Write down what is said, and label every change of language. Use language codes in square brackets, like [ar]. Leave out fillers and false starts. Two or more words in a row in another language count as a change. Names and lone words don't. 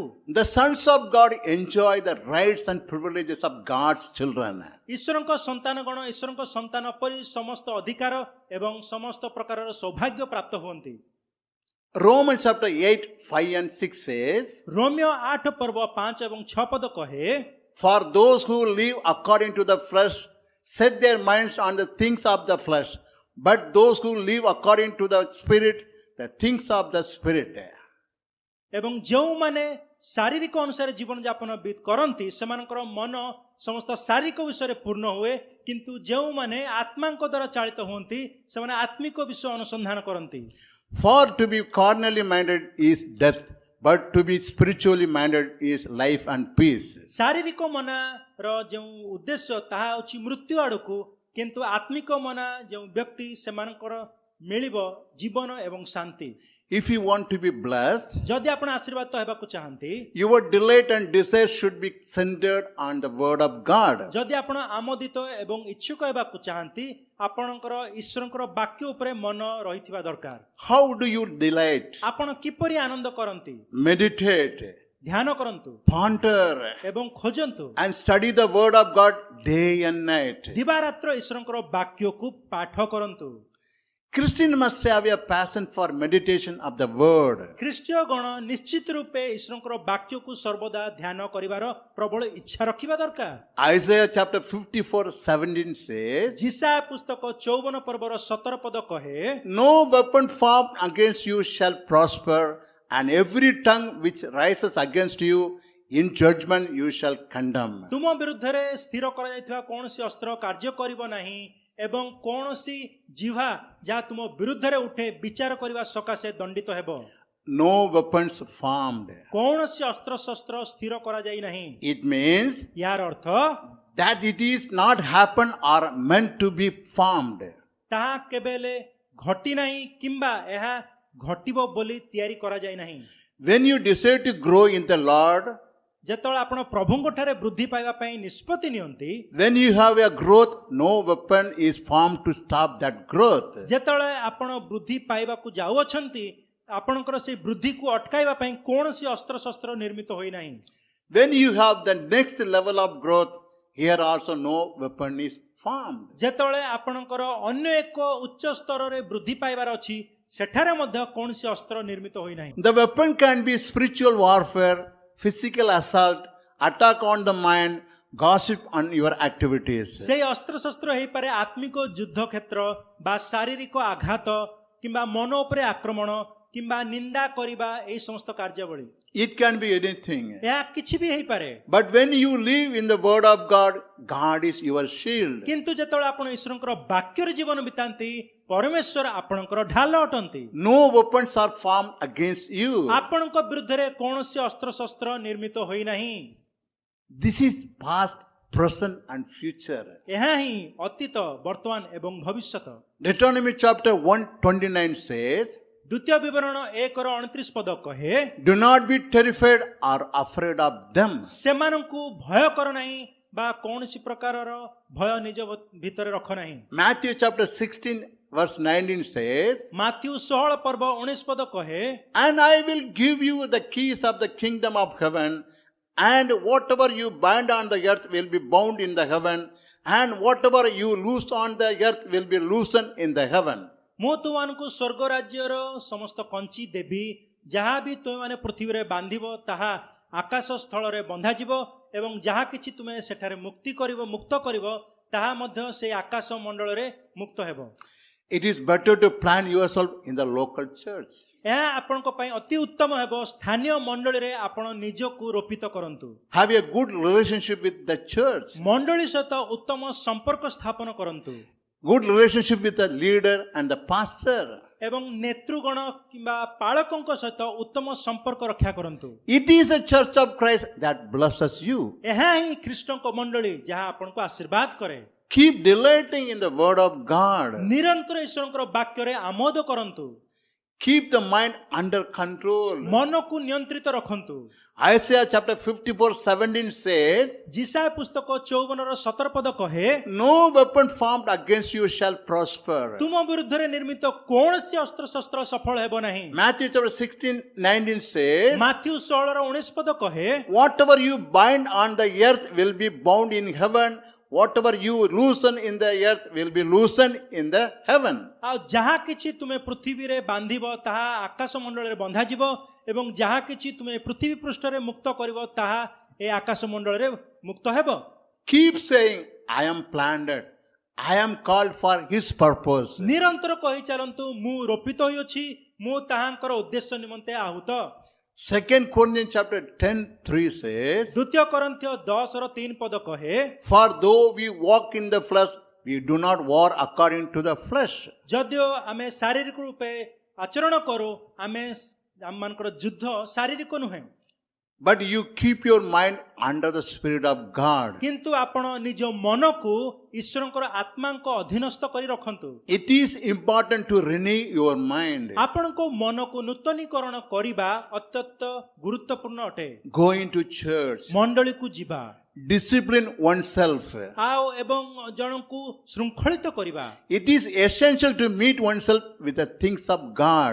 [en] The sons of God enjoy the rights and privileges of God's children. [or] ଈଶ୍ୱରଙ୍କ ସନ୍ତାନଗଣ ଈଶ୍ୱରଙ୍କ ସନ୍ତାନ ପରି ସମସ୍ତ ଅଧିକାର ଏବଂ ସମସ୍ତ ପ୍ରକାରର ସୌଭାଗ୍ୟ ପ୍ରାପ୍ତ ହୁଅନ୍ତି। [en] Romans chapter 8:5 and 6 says, [or] ରୋମିଓ 8 ପର୍ବ 5 ଏବଂ 6 ପଦ କହେ, [en] For those who live according to the flesh set their minds on the things of the flesh, but those who live according to the Spirit, the things of the Spirit. [or] ଏବଂ ଯେଉଁମାନେ ଶାରୀରିକ ଅନୁସାରେ ଜୀବନ ଯାପନ କରନ୍ତି ସେମାନଙ୍କର ମନ ସମସ୍ତ ଶାରୀରିକ ବିଷୟରେ ପୂର୍ଣ୍ଣ ହୁଏ, କିନ୍ତୁ ଯେଉଁମାନେ ଆତ୍ମାଙ୍କ ଦ୍ୱାରା ଚାଳିତ ହୁଅନ୍ତି ସେମାନେ ଆତ୍ମିକ ବିଷୟ ଅନୁସନ୍ଧାନ କରନ୍ତି। [en] For to be carnally minded is death, but to be spiritually minded is life and peace. [or] ଶାରୀରିକ ମନାର ଯେଉଁ ଉଦ୍ଦେଶ୍ୟ ତାହା ହେଉଛି ମୃତ୍ୟୁ ଆଡ଼କୁ, କିନ୍ତୁ ଆତ୍ମିକ ମନା ଯେଉଁ ବ୍ୟକ୍ତି ସେମାନଙ୍କର ମିଳିବ ଜୀବନ ଏବଂ ଶାନ୍ତି। [en] If you want to be blessed, [or] ଯଦି ଆପଣ ଆଶୀର୍ବାଦ ହେବାକୁ ଚାହାନ୍ତି, [en] your delight and desire should be centered on the word of God. [or] ଯଦି ଆପଣ ଆମୋଦିତ ଏବଂ ଇଚ୍ଛୁକ ହେବାକୁ ଚାହାନ୍ତି ଆପଣଙ୍କର ଈଶ୍ୱରଙ୍କର ବାକ୍ୟ ଉପରେ ମନ ରହିଥିବା ଦରକାର। [en] How do you delight? [or] ଆପଣ କିପରି ଆନନ୍ଦ କରନ୍ତି? [en] Meditate, [or] ଧ୍ୟାନ କରନ୍ତୁ [en] ponder, [or] ଏବଂ ଖୋଜନ୍ତୁ [en] and study the word of God day and night. [or] ଦିବାରାତ୍ର ଈଶ୍ୱରଙ୍କର ବାକ୍ୟକୁ ପାଠ କରନ୍ତୁ। [en] Christian must have a passion for meditation of the word. [or] ଖ୍ରୀଷ୍ଟୀୟ ଗଣ ନିଶ୍ଚିତ ରୂପେ ଈଶ୍ୱରଙ୍କର ବାକ୍ୟକୁ ସର୍ବଦା ଧ୍ୟାନ କରିବାର ପ୍ରବଳ ଇଚ୍ଛା ରଖିବା ଦରକାର। [en] Isaiah chapter 54:17 says, [or] ଯିଶାୟା ପୁସ୍ତକ 54 ପର୍ବର 17 ପଦ କହେ, [en] No weapon formed against you shall prosper, and every tongue which rises against you in judgment you shall condemn. [or] ତୁମ ବିରୁଦ୍ଧରେ ସ୍ଥିର କରାଯାଇଥିବା କୌଣସି ଅସ୍ତ୍ର କାର୍ଯ୍ୟ କରିବ ନାହିଁ ଏବଂ କୌଣସି ଜିହ୍ୱା ଯାହା ତୁମ ବିରୁଦ୍ଧରେ ଉଠେ ବିଚାର କରିବା ସକାଶେ ଦଣ୍ଡିତ ହେବ। [en] No weapons formed. [or] କୌଣସି ଅସ୍ତ୍ରଶସ୍ତ୍ର ସ୍ଥିର କରାଯାଇ ନାହିଁ। [en] It means [or] ଏହାର ଅର୍ଥ [en] that it is not happen or meant to be formed. [or] ତାହା କେବେ ହେଲେ ଘଟି ନାହିଁ କିମ୍ବା ଏହା ଘଟିବ ବୋଲି ତିଆରି କରାଯାଇ ନାହିଁ। [en] When you desire to grow in the Lord, [or] ଯେତେବେଳେ ଆପଣ ପ୍ରଭୁଙ୍କ ଠାରେ ବୃଦ୍ଧି ପାଇବା ପାଇଁ ନିଷ୍ପତ୍ତି ନିଅନ୍ତି, [en] when you have a growth, no weapon is formed to stop that growth. [or] ଯେତେବେଳେ ଆପଣ ବୃଦ୍ଧି ପାଇବାକୁ ଯାଉଅଛନ୍ତି ଆପଣଙ୍କର ସେହି ବୃଦ୍ଧିକୁ ଅଟକାଇବା ପାଇଁ କୌଣସି ଅସ୍ତ୍ରଶସ୍ତ୍ର ନିର୍ମିତ ହୋଇନାହିଁ। [en] When you have the next level of growth, here also no weapon is formed. [or] ଯେତେବେଳେ ଆପଣଙ୍କର ଅନ୍ୟ ଏକ ଉଚ୍ଚ ସ୍ତରରେ ବୃଦ୍ଧି ପାଇବାର ଅଛି ସେଠାରେ ମଧ୍ୟ କୌଣସି ଅସ୍ତ୍ର ନିର୍ମିତ ହୋଇନାହିଁ। [en] The weapon can be spiritual warfare, physical assault, attack on the mind, gossip on your activities. [or] ସେହି ଅସ୍ତ୍ରଶସ୍ତ୍ର ହେଇପାରେ ଆତ୍ମିକ ଯୁଦ୍ଧ କ୍ଷେତ୍ର ବା ଶାରୀରିକ ଆଘାତ କିମ୍ବା ମନ ଉପରେ ଆକ୍ରମଣ କିମ୍ବା ନିନ୍ଦା କରିବା ଏହି ସମସ୍ତ କାର୍ଯ୍ୟାବଳୀ। [en] It can be anything. [or] ଏହା କିଛି ବି ହେଇପାରେ। [en] But when you live in the word of God, God is your shield. [or] କିନ୍ତୁ ଯେତେବେଳେ ଆପଣ ଈଶ୍ୱରଙ୍କର ବାକ୍ୟରେ ଜୀବନ ବିତାନ୍ତି ପରମେଶ୍ୱର ଆପଣଙ୍କର ଢାଲ ଅଟନ୍ତି। [en] No weapons are formed against you. [or] ଆପଣଙ୍କ ବିରୁଦ୍ଧରେ କୌଣସି ଅସ୍ତ୍ରଶସ୍ତ୍ର ନିର୍ମିତ ହୋଇନାହିଁ। [en] This is past, present and future. [or] ଏହା ହିଁ ଅତୀତ, ବର୍ତ୍ତମାନ ଏବଂ ଭବିଷ୍ୟତ। [en] Deuteronomy chapter 129 says, [or] ଦ୍ୱିତୀୟ ବିବରଣ 1:29 ପଦ କହେ, [en] do not be terrified or afraid of them. [or] ସେମାନଙ୍କୁ ଭୟ କର ନାହିଁ ବା କୌଣସି ପ୍ରକାରର ଭୟ ନିଜ ଭିତରେ ରଖ ନାହିଁ। [en] Matthew chapter 16 verse 19 says, [or] ମାଥ୍ୟୁ 16:19 ପଦ କହେ, [en] and I will give you the keys of the kingdom of heaven, and whatever you bind on the earth will be bound in the heaven, and whatever you loose on the earth will be loosened in the heaven. [or] ମୁଁ ତୁମମାନଙ୍କୁ ସ୍ୱର୍ଗ ରାଜ୍ୟର ସମସ୍ତ କଞ୍ଚି ଦେବି, ଯାହା ବି ତୁମେମାନେ ପୃଥିବୀରେ ବାନ୍ଧିବ ତାହା ଆକାଶ ସ୍ଥଳରେ ବନ୍ଧାଯିବ, ଏବଂ ଯାହା କିଛି ତୁମେ ସେଠାରେ ମୁକ୍ତ କରିବ ତାହା ମଧ୍ୟ ସେଇ ଆକାଶ ମଣ୍ଡଳରେ ମୁକ୍ତ ହେବ। [en] It is better to plan yourself in the local church. [or] ଏହା ଆପଣଙ୍କ ପାଇଁ ଅତି ଉତ୍ତମ ହେବ ସ୍ଥାନୀୟ ମଣ୍ଡଳୀରେ ଆପଣ ନିଜକୁ ରୋପିତ କରନ୍ତୁ। [en] Have a good relationship with the church. [or] ମଣ୍ଡଳୀ ସହିତ ଉତ୍ତମ ସମ୍ପର୍କ ସ୍ଥାପନ କରନ୍ତୁ। [en] Good relationship with the leader and the pastor. [or] ଏବଂ ନେତୃଗଣ କିମ୍ବା ପାଳକଙ୍କ ସହିତ ଉତ୍ତମ ସମ୍ପର୍କ ରକ୍ଷା କରନ୍ତୁ। [en] It is the church of Christ that blesses you. [or] ଏହା ହିଁ ଖ୍ରୀଷ୍ଟଙ୍କ ମଣ୍ଡଳୀ ଯାହା ଆପଣଙ୍କୁ ଆଶୀର୍ବାଦ କରେ। [en] Keep delighting in the word of God. [or] ନିରନ୍ତର ଈଶ୍ୱରଙ୍କର ବାକ୍ୟରେ ଆମୋଦ କରନ୍ତୁ। [en] Keep the mind under control. [or] ମନକୁ ନିୟନ୍ତ୍ରିତ ରଖନ୍ତୁ। [en] Isaiah chapter 54:17 says, [or] ଯିଶାୟ ପୁସ୍ତକ 54:17 ପଦ କହେ, [en] no weapon formed against you shall prosper. [or] ତୁମ ବିରୁଦ୍ଧରେ ନିର୍ମିତ କୌଣସି ଅସ୍ତ୍ରଶସ୍ତ୍ର ସଫଳ ହେବ ନାହିଁ। [en] Matthew chapter 16:19 says, [or] ମାଥ୍ୟୁ 16:19 ପଦ କହେ, [en] whatever you bind on the earth will be bound in heaven, whatever you loosen in the earth will be loosened in the heaven. [or] ଆଉ ଯାହା କିଛି ତୁମେ ପୃଥିବୀରେ ବାନ୍ଧିବ ତାହା ଆକାଶ ମଣ୍ଡଳରେ ବନ୍ଧାଯିବ, ଏବଂ ଯାହା କିଛି ତୁମେ ପୃଥିବୀ ପୃଷ୍ଠରେ ମୁକ୍ତ କରିବ ତାହା ଏ ଆକାଶ ମଣ୍ଡଳରେ ମୁକ୍ତ ହେବ। [en] Keep saying, I am planted, I am called for his purpose. [or] ନିରନ୍ତର କହି ଚାଲନ୍ତୁ, ମୁଁ ରୋପିତ ହୋଇଅଛି, ମୁଁ ତାହାଙ୍କର ଉଦ୍ଦେଶ୍ୟ ନିମନ୍ତେ ଆହୁତ। [en] 2 Corinthians chapter 10:3 says, [or] ଦ୍ୱିତୀୟ କରନ୍ଥୀୟ 10:3 ପଦ କହେ, [en] for though we walk in the flesh, we do not war according to the flesh. [or] ଯଦିଓ ଆମେ ଶାରୀରିକ ରୂପେ ଆଚରଣ କରୁ, ଆମମାନଙ୍କର ଯୁଦ୍ଧ ଶାରୀରିକ ନୁହେଁ, [en] But you keep your mind under the Spirit of God. [or] କିନ୍ତୁ ଆପଣ ନିଜ ମନକୁ ଈଶ୍ୱରଙ୍କର ଆତ୍ମାଙ୍କ ଅଧୀନସ୍ଥ କରି ରଖନ୍ତୁ। [en] It is important to renew your mind. [or] ଆପଣଙ୍କ ମନକୁ ନୂତନୀକରଣ କରିବା ଅତ୍ୟନ୍ତ ଗୁରୁତ୍ୱପୂର୍ଣ୍ଣ ଅଟେ। [en] Going to church, [or] ମଣ୍ଡଳୀକୁ ଯିବା, [en] discipline oneself. [or] ଆଉ ଏବଂ ଜଣଙ୍କୁ ଶୃଙ୍ଖଳିତ କରିବା। [en] It is essential to meet oneself with the things of God.